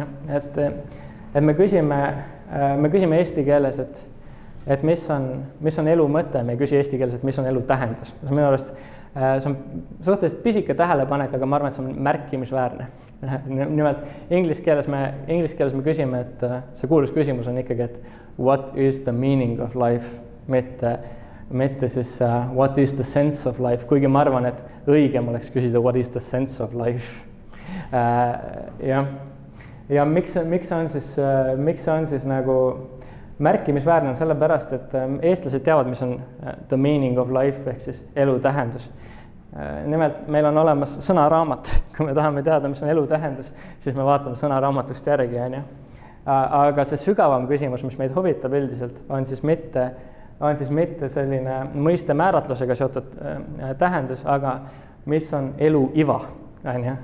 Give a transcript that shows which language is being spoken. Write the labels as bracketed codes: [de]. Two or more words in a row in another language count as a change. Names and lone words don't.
[et] Et me küsime eesti keeles, et mis on elu mõte, me ei küsi eesti keeles, et mis on elu tähendus. Minu arust see on suhteliselt pisike tähelepanek, aga ma arvan, et see on märkimisväärne. Nimelt, inglise keeles me küsime, et see kuulus küsimus on ikkagi, et [en] what is the meaning of life, [et] mitte siis [en] what is the sense of life, [et] kuigi ma arvan, et õigem oleks küsida [en] what is the sense of life. [et] Ja miks on siis nagu märkimisväärne on sellepärast, et eestlased teavad, mis on [en] the meaning of life [et] ehk siis elu tähendus. Nimelt meil on olemas sõnaraamat, kui me tahame teada, mis on elu tähendus, siis me vaatame sõnaraamatust järgi, on ju. Aga see sügavam küsimus, mis meid huvitab üldiselt, on siis mitte selline mõiste määratlusega seotud tähendus, aga mis on elu iva, on ju.